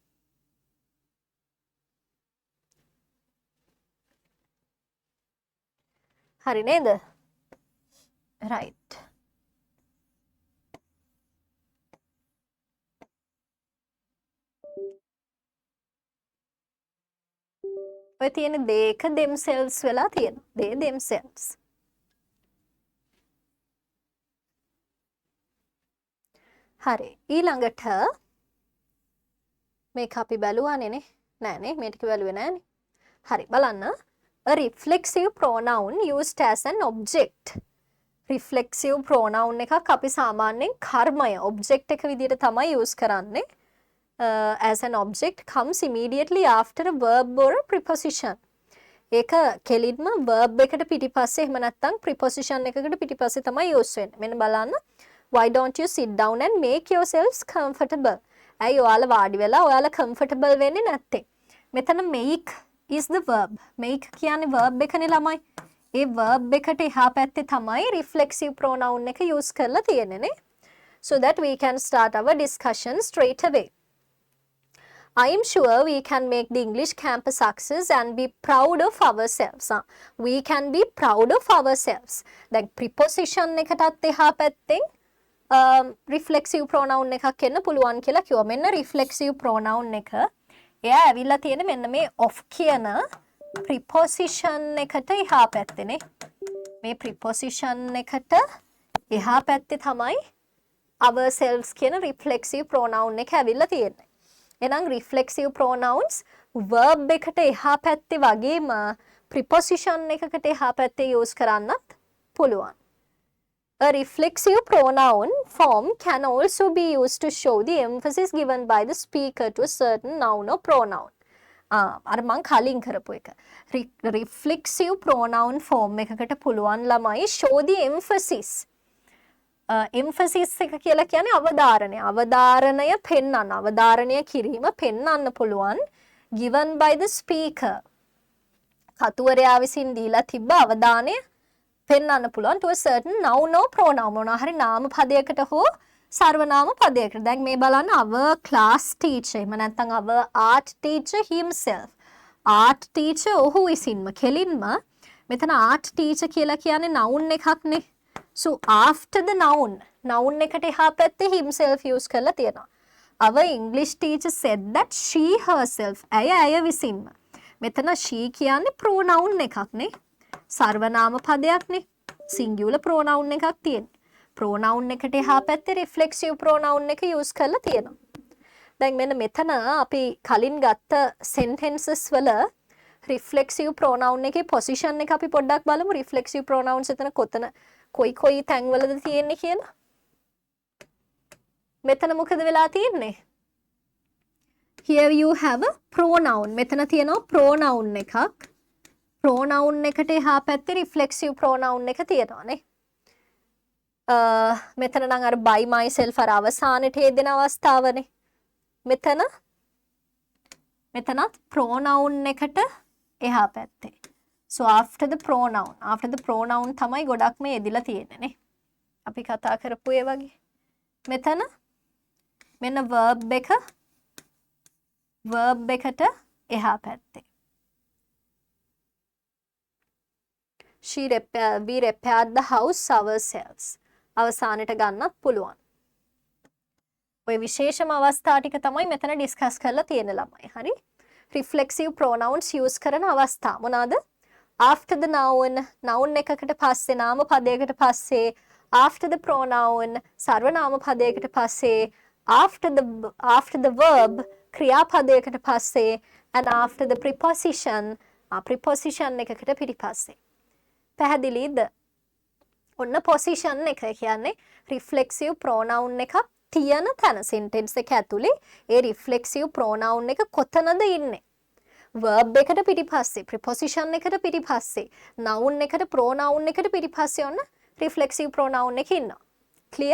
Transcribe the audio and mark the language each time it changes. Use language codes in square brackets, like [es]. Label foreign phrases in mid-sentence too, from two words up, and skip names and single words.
[si] හරි නේද? right. ඔය තියෙන they එක themselves වෙලා තියෙනවා. [en] they themselves. [si] හරි. ඊළඟට මේක අපි බැලුවානේ නේ? නෑනේ මේ ටික බැලුවේ නෑනේ. හරි බලන්න. [en] A reflexive pronoun used as an object. reflexive pronoun [si] එකක් අපි සාමාන්‍යයෙන් කර්මය object එක විදිහට තමයි use කරන්නේ. [en] As an object comes immediately after a verb or a preposition. [si] ඒක කෙලින්ම verb එකට පිටිපස්සේ එහෙම නැත්නම් preposition එකකට පිටිපස්සේ තමයි use වෙන්නේ. මෙන්න බලන්න. [en] Why don't you sit down and make yourselves comfortable? [si] ඇයි ඔයාලා වාඩි වෙලා ඔයාලා comfortable වෙන්නේ නැත්තේ? මෙතන [en] make is the verb. [si] make කියන්නේ verb එකනේ ළමයි. ඒ verb එකට එහා පැත්තේ තමයි [en] reflexive pronoun [si] එක use කරලා තියෙන්නේ නේ. [en] So that we can start our discussion straight away. I am sure we can make the English campus success and be proud of ourselves. We can be proud of ourselves. [si] දැන් preposition එකටත් එහා පැත්තෙන් [en] reflexive pronoun [si] එකක් එන්න පුළුවන් කියලා කිව්වා. මෙන්න [en] reflexive pronoun [si] එක. එයා ඇවිල්ලා තියෙන මෙන්න මේ of කියන preposition එකට එහා පැත්තේනේ. මේ preposition එකට එහා පැත්තේ තමයි ourselves කියන [en] reflexive pronoun [si] එක ඇවිල්ලා තියෙන්නේ. එහෙනම් [en] reflexive pronouns [si] verb එකට එහා පැත්තේ වගේම preposition එකකට එහා පැත්තේ use කරන්නත් පුළුවන්. [en] A reflexive pronoun form can also be used to show the emphasis given by the speaker to a certain noun or pronoun. [si] අර මං කලින් කරපු එක. [en] reflexive pronoun form [si] එකකට පුළුවන් ළමයි [en] show the emphasis. [si] emphasis එක කියලා කියන්නේ අවධාරණය. අවධාරණය පෙන්වන්න, අවධාරණය කිරීම පෙන්වන්න පුළුවන් [en] given by the speaker. [si] කතුවරයා විසින් දීලා තිබ්බ අවධානය පෙන්වන්න පුළුවන් [en] to a certain noun or pronoun. [si] මොනවා හරි නාම පදයකට හෝ සර්වනාම පදයකට. දැන් මේ බලන්න [en] our class teacher [si] එහෙම නැත්නම් [en] our art teacher himself. art teacher [si] ඔහු විසින්ම කෙලින්ම මෙතන [en] art teacher [si] කියලා කියන්නේ noun එකක්නේ. [en] So after the noun [si] එකට එහා පැත්තේ [en] himself use [si] කරලා තියෙනවා. [en] our English teacher said that she herself. [si] ඇය විසින්ම. මෙතන she කියන්නේ pronoun එකක් නේ. සර්වනාම පදයක් නේ. [en] singular pronoun [si] එකක් තියෙන්නේ. pronoun එකට එහා පැත්තේ [en] reflexive pronoun [si] එක use කරලා තියෙනවා. දැන් මෙන්න මෙතන අපි කලින් ගත්ත sentences වල [en] reflexive pronoun [si] එකේ position එක අපි පොඩ්ඩක් බලමු. [en] reflexive pronouns [si] එතන කොයි තැන්වලද තියෙන්නේ කියලා. මෙතන මොකද වෙලා තියෙන්නේ? [en] Here you have a pronoun. [si] මෙතන තියෙනවා pronoun එකක්. pronoun එකට එහා පැත්තේ [en] reflexive pronoun [si] එක තියෙනවා නේ. මෙතන නම් අර [en] by myself [si] අර අවසානයේ හේදෙන අවස්ථාවනේ. මෙතනත් pronoun එකට එහා පැත්තේ. [en] So after the pronoun [si] තමයි ගොඩක්ම යෙදිලා තියෙන්නේ නේ. අපි කතා කරපු ඒ වගේ. මෙතන මෙන්න verb එකට එහා පැත්තේ. [en] we repaired the house ourselves. [si] අවසානට ගන්නත් පුළුවන්. ඔය විශේෂම අවස්ථා ටික තමයි මෙතන ඩිස්කස් කරලා තියෙන ළමයි. හරි? [en] reflexive pronouns use [si] කරන අවස්ථා මොනවාද? [en] after the noun [si] එකකට පස්සේ නාම පදයකට පස්සේ [en] after the pronoun [si] සර්වනාම පදයකට පස්සේ [en] after the verb [si] ක්‍රියාපදයකට පස්සේ [en] and after the preposition [si] එකකට පිටිපස්සේ. පැහැදිලිද? ඔන්න position එක කියන්නේ [en] reflexive pronoun [si] එකක් තියෙන තැන sentence එක ඇතුලේ ඒ [en] reflexive pronoun [si] එක කොතනද ඉන්නේ? verb එකට පිටිපස්සේ, preposition එකට පිටිපස්සේ, noun එකට pronoun එකට පිටිපස්සේ ඔන්න [en] reflexive pronoun [si] එක ඉන්නවා. clear?